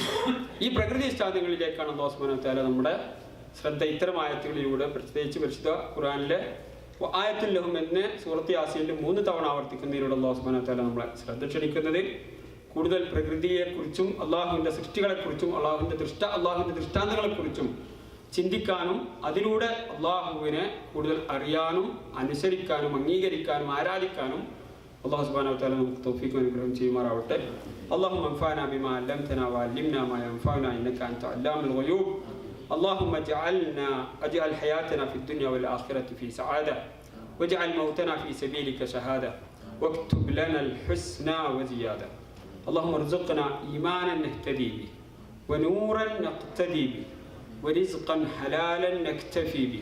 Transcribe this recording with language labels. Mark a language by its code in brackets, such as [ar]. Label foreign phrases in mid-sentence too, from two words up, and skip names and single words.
[ml] ഈ പ്രകൃതി ദൃഷ്ടാന്തങ്ങളിലേക്കാണ് അള്ളാഹു [ar] سبحانه وتعالى [ml] നമ്മുടെ ശ്രദ്ധ ഇത്തരം ആയത്തുകളിലൂടെ, പ്രത്യേകിച്ച് പരിശുദ്ധ ഖുർആനിലെ [ar] آية لهم [ml] എന്ന് സൂറത്ത് യാസീനിൽ 3 തവണ ആവർത്തിക്കുന്നതിലൂടെ അള്ളാഹു [ar] سبحانه وتعالى [ml] നമ്മളെ ശ്രദ്ധ ക്ഷണിക്കുന്നത് കൂടുതൽ പ്രകൃതിയെക്കുറിച്ചും അള്ളാഹുവിൻ്റെ സൃഷ്ടികളെക്കുറിച്ചും അള്ളാഹുവിൻ്റെ ദൃഷ്ടാന്തങ്ങളെക്കുറിച്ചും ചിന്തിക്കാനും അതിലൂടെ അള്ളാഹുവിനെ കൂടുതൽ അറിയാനും അനുസരിക്കാനും അംഗീകരിക്കാനും ആരാധിക്കാനും അള്ളാഹു [ar] سبحانه وتعالى [ml] നമുക്ക് തൗഫീഖ് അനുഗ്രഹം ചെയ്യുമാറാവട്ടെ. [ar] اللهم انفعنا بما علمتنا وعلمنا ما ينفعنا انك انت علام الغيوب. اللهم اجعل حياتنا في الدنيا والآخرة في سعادة، واجعل موتنا في سبيلك شهادة، واكتب لنا الحسنى وزيادة. اللهم ارزقنا إيمانا نهتدي به، ونورا نقتدي به، ورزقا حلالا نكتفي به.